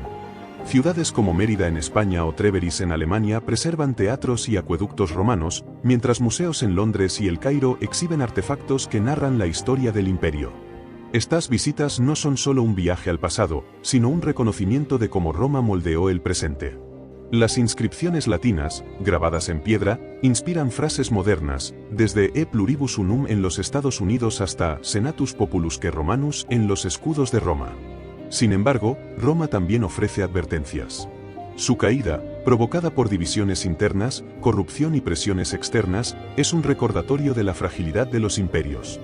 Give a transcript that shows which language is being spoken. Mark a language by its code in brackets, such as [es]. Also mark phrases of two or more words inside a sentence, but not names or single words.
[es] Ciudades como Mérida en España o Trèveris en Alemania preservan teatros y acueductos romanos, mientras museos en Londres y El Cairo exhiben artefactos que narran la historia del imperio. Estas visitas no son solo un viaje al pasado, sino un reconocimiento de cómo Roma moldeó el presente. Las inscripciones latinas, grabadas en piedra, inspiran frases modernas, desde [la] E pluribus unum [es] en los Estados Unidos hasta [la] Senatus populusque Romanus [es] en los escudos de Roma. Sin embargo, Roma también ofrece advertencias. Su caída, provocada por divisiones internas, corrupción y presiones externas, es un recordatorio de la fragilidad de los imperios.